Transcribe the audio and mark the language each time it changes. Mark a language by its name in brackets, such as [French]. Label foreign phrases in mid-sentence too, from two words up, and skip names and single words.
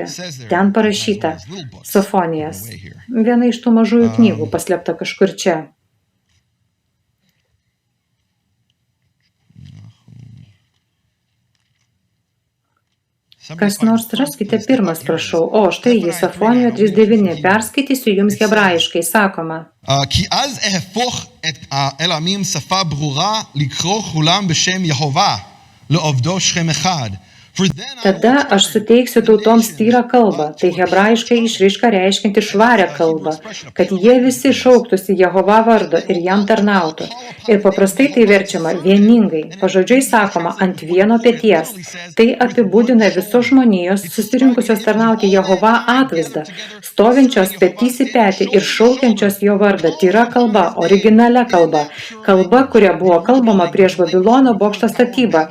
[Lithuanian] Ten parašyta, Sofonijas, viena iš tų mažųjų knygų, paslėpta kažkur čia. Kas nors raskite pirmas, prašau. O, štai jį, Sofonijo 3:9. Perskaitysiu jums hebrajiškai, sakoma. [Hebrew] כי אז אהפוך אל העמים שפה ברורה לקרוא כולם בשם יהובה לעובדו שכם אחד. [Lithuanian] Tada aš suteiksiu tautoms tyrą kalbą, tai hebrajiškai išraiška reiškianti švarę kalbą, kad jie visi šauktųsi Jehova vardo ir jam tarnautų. Ir paprastai tai verčiama vieningai, pažodžiui sakoma ant vieno peties. Tai apibūdina visos žmonijos susirinkusios tarnauti Jehova atvaizdą, stovinčios petys į petį ir šaukiančios jo vardą, tyra kalba, originalia kalba, kalba, kuria buvo kalbama prieš Babilono bokšto statybą.